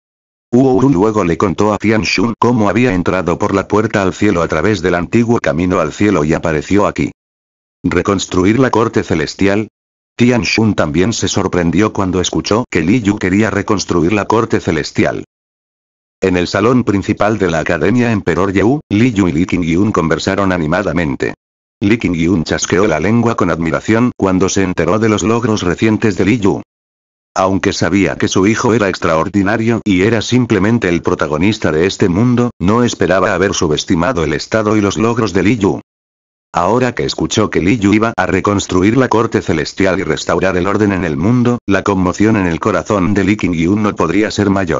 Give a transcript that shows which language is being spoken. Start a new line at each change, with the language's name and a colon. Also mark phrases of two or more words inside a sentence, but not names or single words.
Spanish: Uou luego le contó a Tian Xun cómo había entrado por la puerta al cielo a través del antiguo camino al cielo y apareció aquí. ¿Reconstruir la corte celestial? Tian Xun también se sorprendió cuando escuchó que Li Yu quería reconstruir la corte celestial. En el salón principal de la Academia Emperor Yu, Li Yu y Li Qingyun conversaron animadamente. Li Qingyun chasqueó la lengua con admiración cuando se enteró de los logros recientes de Li Yu. Aunque sabía que su hijo era extraordinario y era simplemente el protagonista de este mundo, no esperaba haber subestimado el estado y los logros de Li Yu. Ahora que escuchó que Li Yu iba a reconstruir la corte celestial y restaurar el orden en el mundo, la conmoción en el corazón de Li Qingyun no podría ser mayor.